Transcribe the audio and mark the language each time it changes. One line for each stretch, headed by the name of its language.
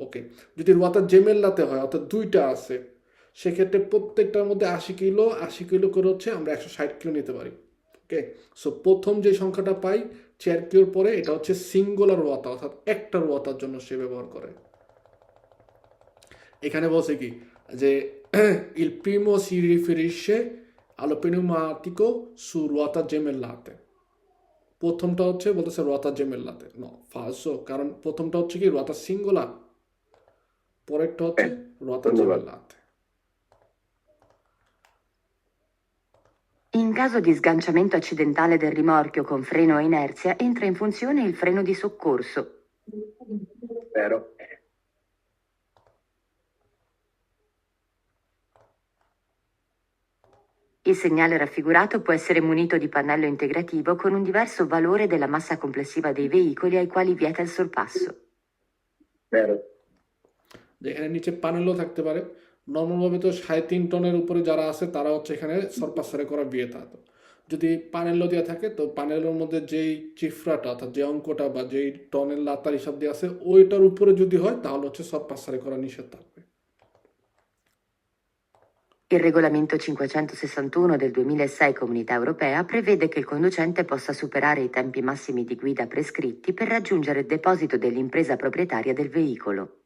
Bangla: ওকে, যদি রোয়াতা জেমেল্লাতে হয় অর্থাৎ দুইটা আছে, সেক্ষেত্রে প্রত্যেকটার মধ্যে 80 কিলো করে হচ্ছে আমরা 160 কিলো নিতে পারি। ওকে, সো প্রথম যে সংখ্যাটা পাই চেরকিওর পরে, এটা হচ্ছে সিঙ্গুলার রোয়াতা অর্থাৎ একটা রোয়াতার জন্য সে ব্যবহার করে। এখানে বলছে কি যে
Italian: il primo si riferisce allo pneumatico su ruota gemellate।
Bangla: প্রথমটা হচ্ছে বলতেছে রোয়াতা জেমেল্লাতে, নো, ফালসো, কারণ প্রথমটা হচ্ছে কি রোয়াতা সিঙ্গুলার, পরেরটা হচ্ছে রোয়াতা জেমেল্লাতে।
Italian: In caso di sganciamento accidentale del rimorchio con freno a inerzia, entra in funzione il freno di soccorso. Vero. Il segnale raffigurato può essere munito di pannello integrativo con un diverso valore della massa complessiva dei veicoli ai quali vieta il sorpasso. Vero.
Bangla: যেখানে নিচে প্যানেলও থাকতে পারে। নর্মালভাবে তো 3.5 টনের উপরে যারা আছে তারা হচ্ছে এখানে সরপাসারে করা বিয়ে থাকতো। যদি প্যানেলও দেওয়া থাকে তো প্যানেলের মধ্যে যেই চিফরাটা অর্থাৎ যে অঙ্কটা বা যেই টনের লাতার হিসাব দিয়ে আছে ওইটার উপরে যদি হয় তাহলে হচ্ছে সব পাসারি করা নিষেধ থাকবে।
Italian: Il regolamento 561 del 2006 Comunità Europea prevede che il conducente possa superare i tempi massimi di guida prescritti per raggiungere il deposito dell'impresa proprietaria del veicolo.